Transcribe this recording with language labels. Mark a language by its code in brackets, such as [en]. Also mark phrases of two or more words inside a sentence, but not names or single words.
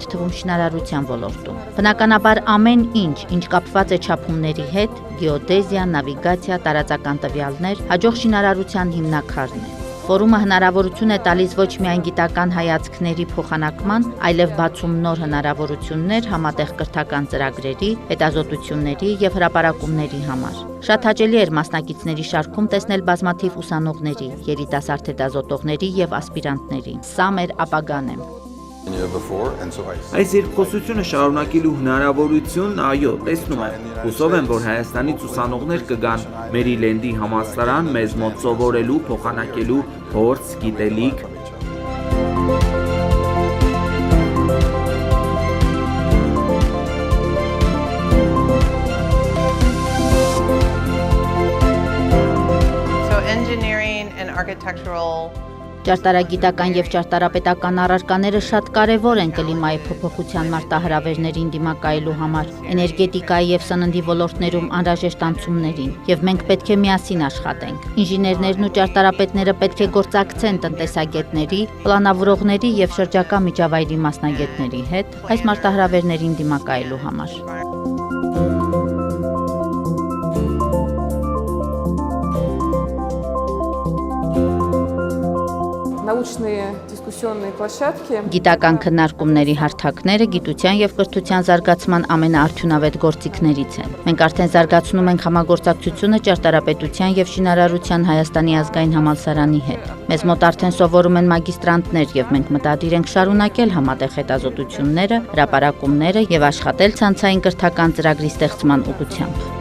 [hy] թվում շինարարության ոլորտում։ Բնականաբար ամեն ինչ կապված է չափումների հետ, գեոդեզիա, նավիգացիա, տարածական տվյալներ, հաջող շինարարության հիմնաքարն է։ Ֆորումը հնարավորություն է տալիս ոչ միայն գիտական հայացքների փոխանակման, այլև բացում նոր հնարավորություններ համատեղ կրթական ծրագրերի, հետազոտությունների եւ հրապարակումների համար։ Շատ հաճելի էր մասնակիցների շարքում տեսնել բազմաթիվ ուսանողների, երիտասարդ հետազոտողների եւ ասպիրանտների։ Սա մեր ապագան է։ Այս երկխոսությունը շարունակելու հնարավորություն, այո, տեսնում եմ։ Հուսով եմ, որ Հայաստանից ուսանողներ կգան Մերիլենդի համալսարան մեզ մոտ սովորելու, փոխանակելու փորձ, գիտելիք։ [en] So engineering and architectural [hy] Ճարտարագիտական եւ ճարտարապետական առարկաները շատ կարեւոր են կլիմայի փոփոխության մարտահրավերներին դիմակայելու համար, էներգետիկայի եւ սննդի ոլորտներում անհրաժեշտ անցումներին, եւ մենք պետք է միասին աշխատենք։ Ինժեներներն ու ճարտարապետները պետք է գործակցեն տնտեսագետների, պլանավորողների եւ շրջակա միջավայրի մասնագետների հետ այս մարտահրավերներին դիմակայելու համար։ [ru] научные дискуссионные площадки. [hy] Գիտական քննարկումների հարթակները գիտության եւ կրթության զարգացման ամենաարդյունավետ գործիքներից են։ Մենք արդեն զարգացնում ենք համագործակցությունը ճարտարապետության եւ շինարարության Հայաստանի ազգային համալսարանի հետ։ Մեզ մոտ արդեն սովորում են մագիստրանտներ եւ մենք մտադիր ենք շարունակել համատեղ հետազոտությունները, հրապարակումները եւ աշխատել ցանցային կրթական ծրագրի ստեղծման ուղղությամբ։